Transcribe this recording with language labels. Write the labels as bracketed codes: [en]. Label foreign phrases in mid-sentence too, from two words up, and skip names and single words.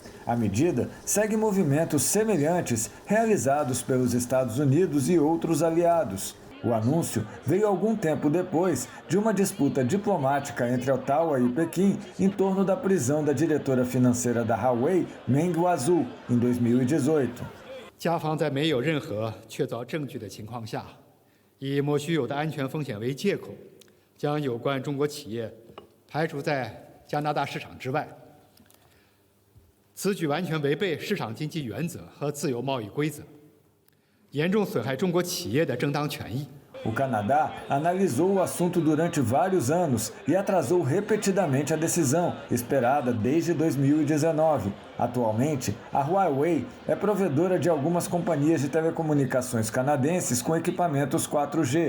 [pt] A medida segue movimentos semelhantes realizados pelos Estados Unidos e outros aliados. O anúncio veio algum tempo depois de uma disputa diplomática entre Ottawa e Pequim em torno da prisão da diretora financeira da Huawei, Meng Wanzhou, em 2018. [zh] 加方在没有任何确凿证据的情况下，以莫须有的安全风险为借口，将有关中国企业排除在加拿大市场之外。此举完全违背市场经济原则和自由贸易规则，严重损害中国企业的正当权益。 [pt] O Canadá analisou o assunto durante vários anos e atrasou repetidamente a decisão, esperada desde 2019. Atualmente, a Huawei é provedora de algumas companhias de telecomunicações canadenses com equipamentos 4G.